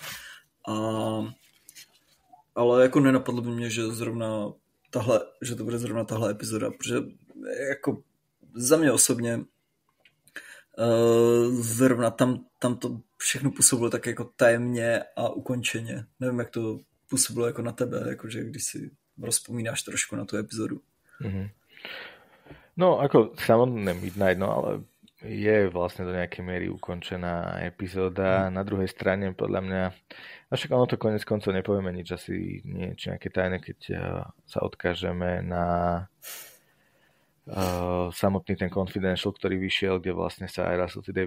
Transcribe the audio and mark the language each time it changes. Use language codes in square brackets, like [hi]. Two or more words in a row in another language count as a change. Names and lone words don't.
[cs] Ale jako nenapadlo by mě, že že to bude zrovna tahle epizoda, protože jako za mě osobně zrovna tam to všechno působilo tak jako tajemně a ukončeně. Nevím, jak to působilo jako na tebe, jakože když si rozpomínáš trošku na tu epizodu. Mm-hmm. [sk] No, ako samotné Midnight, no ale je vlastne do nejakej miery ukončená epizóda. Na druhej strane, podľa mňa, a však ono to konec koncov nepovieme nič, asi niečo nejaké tajné, keď sa odkážeme na samotný ten Confidential, ktorý vyšiel, kde vlastne sa aj Russell T.